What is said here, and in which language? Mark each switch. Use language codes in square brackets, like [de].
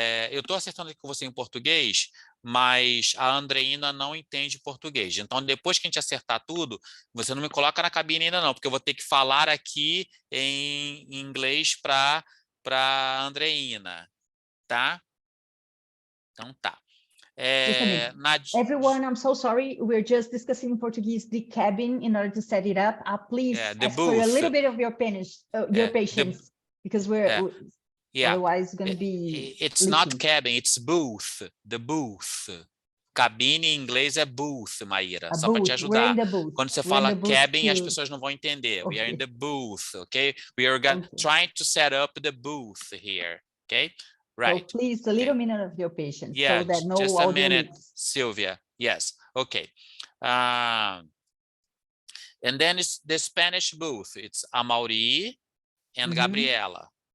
[pt] Eu estou acertando aqui com você em português, mas a Andreina não entende português. Então, depois que a gente acertar tudo, você não me coloca na cabine ainda não, porque eu vou ter que falar aqui em inglês para a Andreina, tá? Então, tá. [en] Everyone, I'm so sorry. We're just discussing in Portuguese the cabin in order to set it up. Please ask for a little bit of your patience, because we're... Yeah. Otherwise, it's going to be. It's not cabin, it's booth. The booth. [pt] Cabine em inglês é booth, Maíra. Só para te ajudar. Quando você fala cabin, as pessoas não vão entender. [en] We are in the booth, okay? We are trying to set up the booth here, okay? Right. So please, a little minute of your patience. Yeah, so that no just a minute, leaks. Sylvia. Yes, okay. And then it's the Spanish booth. It's Amauri and Gabriela.